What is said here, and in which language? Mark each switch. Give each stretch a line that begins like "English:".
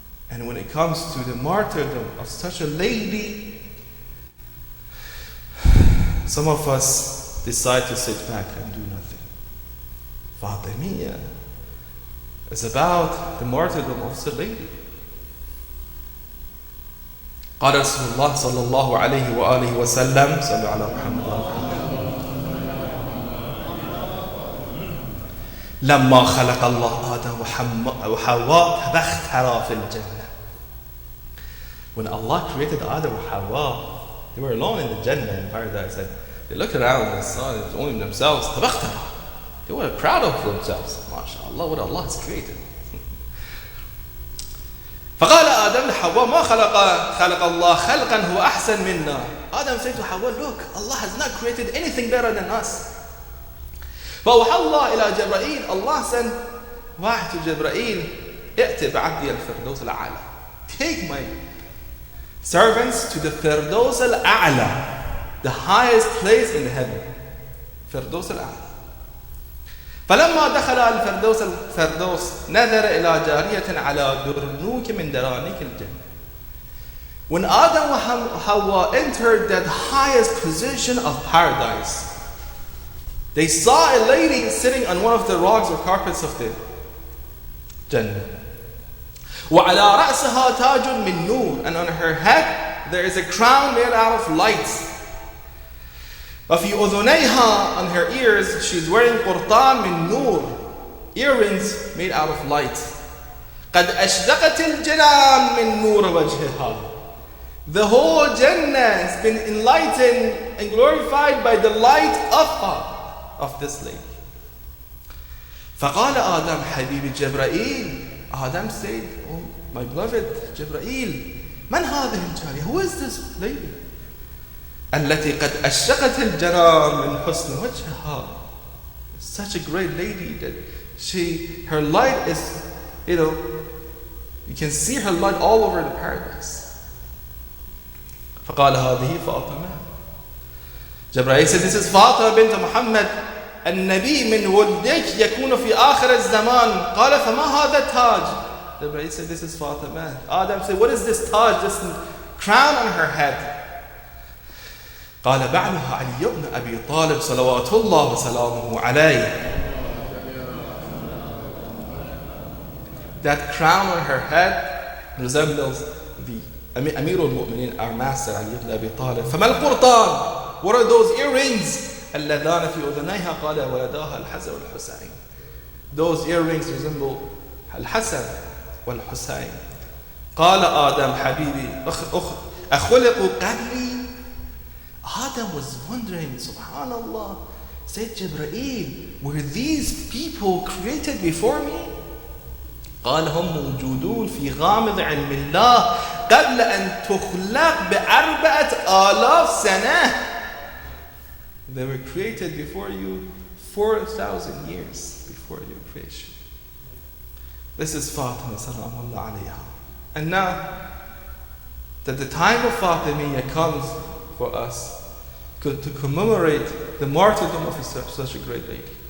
English: And when it comes to the martyrdom of such a lady, some of us decide to sit back and do nothing. Fatimiyya is about the martyrdom of such a lady.
Arabic: قال رسول الله صلى الله عليه وآله وسلم صلى على محمد لما خلق الله آدم وحواء تبخترا في الجنة.
English: When Allah created Adam and Hawa, they were alone in the Jannah, in paradise. And they looked around and saw it only themselves.
Arabic: تبخترا.
English: They were proud of themselves. MashaAllah, what Allah has created.
Arabic: فقال آدم لحواء ما خلق الله خلقا هو أحسن منا.
English: Adam said to Hawa, look, Allah has not created anything better than us.
Arabic: فأوحى الله إلى جبرائيل,
English: Allah sent
Arabic: واحد
English: to Jibreel,
Arabic: ائت بعبدي الفردوس الأعلى.
English: Take my servants to the Firdaus al-A'la, the highest place in heaven. Firdaus al-A'la.
Arabic: فلما دخل الفردوس نظر إلى جارية على درنوك من درانيك الجنة.
English: When Adam and Hawa entered that highest position of paradise, they saw a lady sitting on one of the rugs or carpets of the Jannah.
Arabic: وعلى رأسها تاج من نور,
English: and on her head there is a crown made out of light.
Arabic: وفي أذنيها,
English: on her ears she's wearing
Arabic: قرطان من نور,
English: earrings made out of light.
Arabic: قد أشرقت الجنان من نور وجهها.
English: The whole Jannah has been enlightened and glorified by the light of this lady.
Arabic: فقال آدم حبيب جبرائيل.
English: Adam said, oh my beloved Jibreel,
Arabic: من هذه الجارية?
English: Who is this lady?
Arabic: التي قد أشرقت الجنان من حسن وجهها.
English: Such a great lady that her light is, you can see her light all over the paradise.
Arabic: فقال هذه فاطمة.
English: Jibreel said, this is Fatima bint Muhammad.
Arabic: النبي من ولدك يكون في آخر الزمان. قال فما هذا التاج?
English: Jibreel said, this is Fatima. Adam said, what is this taj, this crown on her head?
Arabic: قال بعلها علي بن أبي طالب صلوات الله وسلامه عليه.
English: That crown on her head resembles the Amir al-Mu'minin, our master Ali ibn Abi Talib.
Arabic: فما القرطان?
English: What are those earrings?
Arabic: اللذان في أذنيها قال ولداها الحسن والحسين.
English: Those earrings resemble الحسن والحسين.
Arabic: قال آدم حبيبي أخلق قبلي.
English: Adam was wondering, subhanallah, said Jibreel, were these people created before me?
Arabic: قال هم موجودون في غامض علم الله قبل أن تخلق بأربعة آلاف سنة.
English: They were created before you 4,000 years before your creation. This is Fatima salamullah alayha. And now that the time of Fatimiyya comes for us to commemorate the martyrdom of such a great lady.